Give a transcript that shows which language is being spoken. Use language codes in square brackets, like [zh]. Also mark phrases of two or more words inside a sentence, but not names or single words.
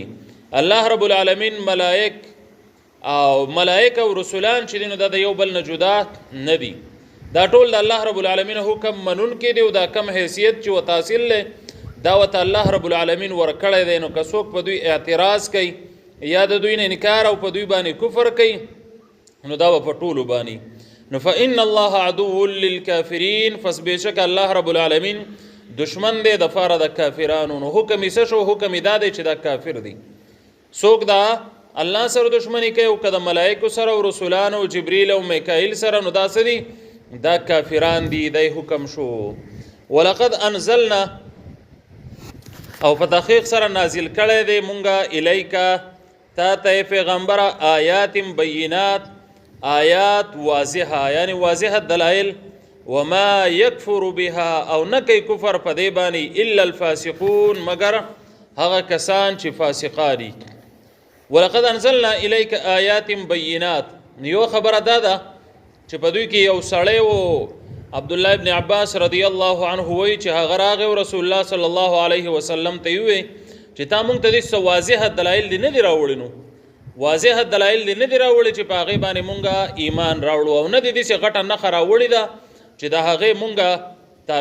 [ps] الله رب العالمین ملائک او رسولان چې دي نو دا د یو بل نه جدا نه دي، دا ټول د الله رب العالمین حکم منونکي دي او دا کم حیثیت چې و تحصیل دی دا ورته الله رب العالمین ورکړی دی. نو که څوک په دوی اعتراض کوي یا د دوی نه انکار او په دوی باندې کفر کوي نو دا به په ټولو باندې. نو [ar] فإن الله عدو للکافرین، [ps] پس بېشک الله رب العالمین دشمن دی د پاره د کافرانو. نو حکم یې څه شو؟ حکم یې دا دی چې دا کافر دی. څوک دا الله سره دشمنی کوي او که د ملائکو سره او رسولانو او جبریل او میکائیل سره نو دا څه دي؟ دا کافران دي. دی حکم شو. [ar] ولقد انزلنا [ps] او په تحقیق سره نازل کړی دی مونږه الیکا تا ته پیغمبره [ar] آیات بینات، آیات واضحه [ps] یعنی واضح دلائل، [ar] وما یکفر بها [ps] او نه کوي کفر په دې باندې [ar] الا الفاسقون [ps] مگر هغه کسان چې فاسقان دي. [ar] ولقد انزلنا الیک آیات بینات، [ps] یو خبره دا ده چې په دوی کې یو سړی و عبد الله ابن عباس رضی الله عنه وی چې هغه راغی او رسول الله صلی الله علیه وسلم ته وی چې تا مونږ ته د واضح دلایل نه دی راوړي، نو واضح دلایل نه دی راوړي چې په هغه باندې مونږه ایمان راوړو او نه دي چې غټه نخره راوړي دا چې د هغه مونږه تابعداري وکړو.